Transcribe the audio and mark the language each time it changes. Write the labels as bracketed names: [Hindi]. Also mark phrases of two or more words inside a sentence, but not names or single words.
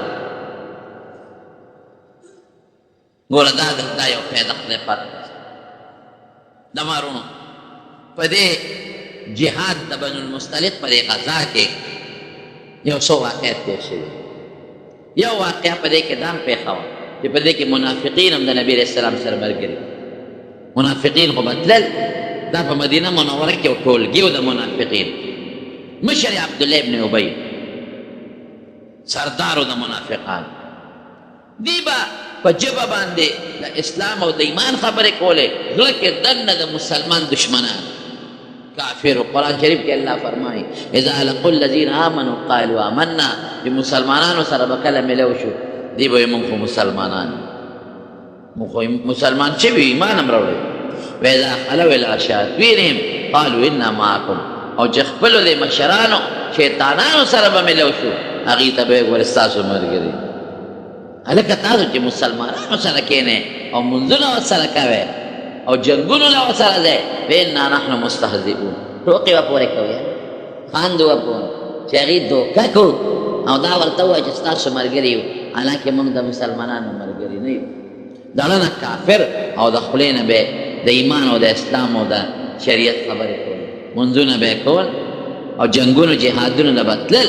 [Pashto] ګوره دا یو فایده خدای پاک د مارونو په دې جهاد د بن المصطلق په دې غزا کې یو څو واقعات تېر شوي یو واقعه په دې کې دا هم پېښه وه چې په دې کې منافقین هم د نبي [Arabic] علیه السلام [Pashto] سره ملګري منافقین خو به تلل دا په مدینه منوره کې یو ټولګي و د منافقین مشر یې عبدالله ابن ابی سردارو د منافقان دی به په ژبه باندې د اسلام او د ایمان خبرې کولې زړه کې دننه د مسلمان دشمنان کافر. قرآن شریف کې الله فرمایي [Arabic] اذا لقوا الذين آمنوا قالوا آمنا، [Pashto] چې مسلمانانو سره به کله ملو شو دی به موږ خو مسلمانان، موږ خو مسلمان شوي ایمان هم راوړی. [Arabic] واذا خلوا الى شياطينهم قالوا انا معكم، [Pashto] او چې خپلو د مشرانو شیطانانو سره به ملو شو هغوی ته به یې ګورې ستاسو ملګري. هلکه تاسو چې مسلمانانو سره کښېنئ او منځونه ورسره کوئ او جنګونو له ورسره ځئ، [Arabic] فانا نحن مستهزئون، [Pashto] ټوکې به پورې کوئ، خاندو به پورې چې هغوی دوکه کړو او دا ورته ووایه چې ستاسو ملګري یو، حالانکې موږ د مسلمانانو ملګري نه یو. دړه نه کافر او د خولې نه به د ایمان او د اسلام او د شریعت خبرې کول، منځونه به یې کول او جنګونو جهادونو له به تلل.